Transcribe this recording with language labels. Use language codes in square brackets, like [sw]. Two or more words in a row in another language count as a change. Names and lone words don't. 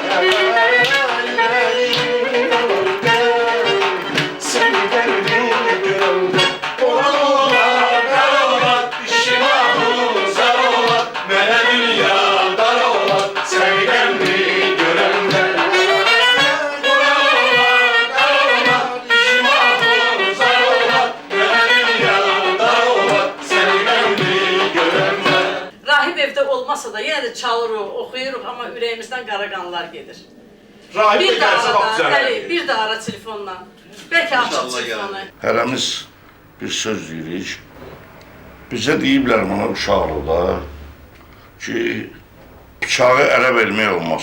[az] yüreğimi alan gele, senden görende, olan olan, dar olan, işim ahım zar olan, mene dünya dar olan, senden mi görende? Olan olan, dar olan, işim ahım zar olan, mene dünya dar olan, senden mi görende? Rahib evdə olmasa da yenə də çalırıq, oxuyuruq, amma ürəyimizdən qara qanlar gedir. [tr] Rahip Bir de [az] də [tr] gelse bak ara, güzel. [az] bəli, bir də ara telefonla. Bəlkə açıq telefonu. Hərəmiz bir söz deyirik. Bizə deyiblər bana uşaqlıqda ki, bıçağı ələ vermək olmaz.